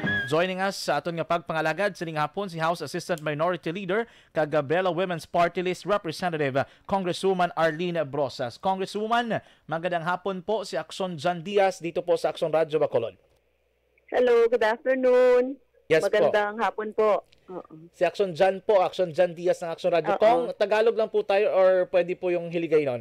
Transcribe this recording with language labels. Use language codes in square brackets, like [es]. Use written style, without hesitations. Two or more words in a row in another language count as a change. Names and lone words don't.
[en] Joining us [hil] sa aton nga pagpangalagad sining hapon si House Assistant Minority Leader kag Gabriela Women's Party List Representative Congresswoman Arlene Brosas. [tl] Congresswoman, magandang hapon po si Akson Jan Diaz dito po sa Akson Radyo Bacolod. [en] Hello, good afternoon. Yes [tl] magandang hapon po. Si Akson Jan po, Akson Jan Diaz ng Akson Radyo. Kung Tagalog lang po tayo or pwede po yung hiligay nun?